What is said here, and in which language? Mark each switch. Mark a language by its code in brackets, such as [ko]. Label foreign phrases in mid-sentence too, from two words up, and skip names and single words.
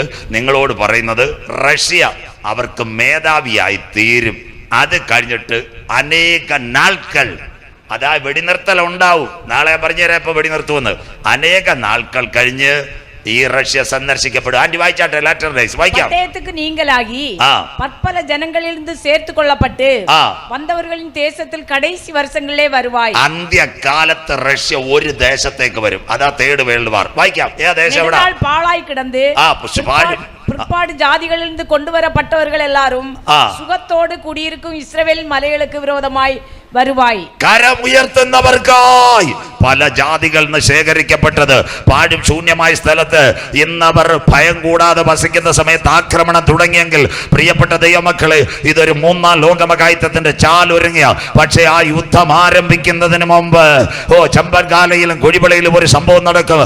[ml] നിങ്ങളോട് പറയുന്നത് റഷ്യ അവർക്ക് മേധാവിയായി തീരും. അത് കഴിഞ്ഞിട്ട് അനേക നാൾകൾ, അതാ വെടിനിർത്തൽ ഉണ്ടാവും. നാളെ പറഞ്ഞുതരാം ഇപ്പൊ വെടിനിർത്തുമെന്ന്. അനേക നാൾകൾ കഴിഞ്ഞ് ഈ റഷ്യ സന്ദർശിക്കപ്പെടും. ആന്റി വായിച്ചാട്ടെ. [en] latter days [ml] വായിക്കാം. [ta] நீங்களாகி பற்பல ஜனங்களிலிருந்து சேர்த்து கொள்ளப்பட்டு வந்தவர்களின் தேசத்தில் கடைசி வருஷங்களிலே வருவாய். [ml] അന്ത്യകാലത്ത് റഷ്യ ഒരു ദേശത്തേക്ക് വരും. അതാ [en] third world war. [ml] വായിക്കാം. ഏ ദേശം എവിടെ? [ta] பாழாய் கிடந்து பிற்பாடு ஜாதிகளிலிருந்து கொண்டு வரப்பட்டவர்கள் எல்லாரும் சுகத்தோடு குடியிருக்கும் இஸ்ரவேல் மலைகளுக்கு விரோதமாய் വരുവായി. [ml] കരമുയർത്തുന്നവർക്കായി പല ജാതികളിൽ നിന്ന് ശേഖരിക്കപ്പെട്ടത് പാഴും ശൂന്യമായ സ്ഥലത്ത് ഇന്നവർ ഭയം കൂടാതെ വസിക്കുന്ന സമയത്ത് ആക്രമണം തുടങ്ങിയെങ്കിൽ പ്രിയപ്പെട്ട ദൈവമക്കളെ, ഇതൊരു 3-ാം ലോകമഹായുദ്ധത്തിന്റെ ചാലൊരുങ്ങിയ. പക്ഷേ ആ യുദ്ധം ആരംഭിക്കുന്നതിന് മുമ്പ് ചമ്പൻകാലയിലും കുഴിവിളയിലും ഒരു സംഭവം നടക്കും.